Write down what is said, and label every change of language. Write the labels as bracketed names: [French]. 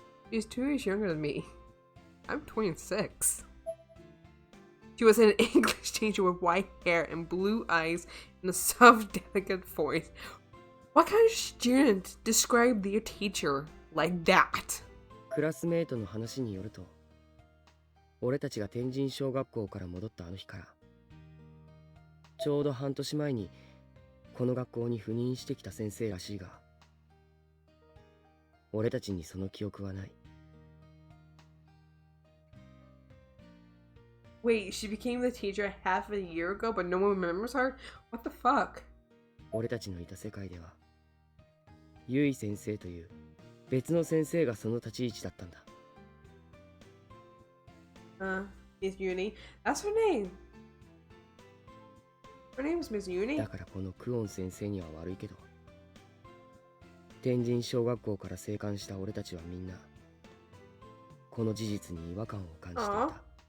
[English] She's 2 years younger than me. I'm 26. She was an English teacher with white hair and blue eyes and a soft, delicate voice. What kind of student described their teacher like that? [Japanese] クラスメートの話によると、俺たちが天神小学校から戻ったあの日からちょうど半年前にこの学校に赴任してきた先生らしいが、俺たちにその記憶はない。 [English] Wait, she became the teacher half a year ago, but no one remembers her? What the fuck? [Japanese] 俺たちのいた世界ではゆい先生という別の先生がその立ち位置だったんだ。 [English] Miss Uni. That's her name. Her name is Miss Uni. [Japanese] だからこのクオン先生には悪いけど、天神小学校から生還した俺たちはみんなこの事実に違和感を感じていた。